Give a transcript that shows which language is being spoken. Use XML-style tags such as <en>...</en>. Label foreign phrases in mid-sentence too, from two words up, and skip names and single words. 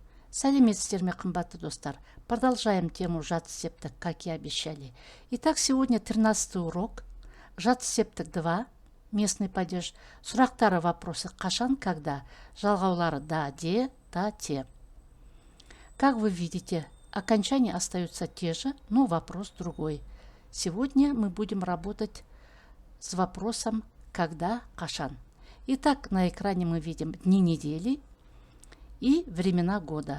<kk>Сәлеметсіздер ме, қымбатты достар.</kk> <ru>Продолжаем тему</ru> <kk>жатты септік,</kk> <ru>как и обещали. Итак, сегодня 13-й урок.</ru> <kk>Жатты септік 2.</kk> <ru>Местный падеж.</ru> <kk>Сұрақтары, вопросы: қашан, когда. Жалғаулары: да, де, да, те.</kk> <ru>Как вы видите, окончания остаются те же, но вопрос другой. Сегодня мы будем работать с вопросом когда, қашан. Итак, на экране мы видим дни недели и времена года.</ru>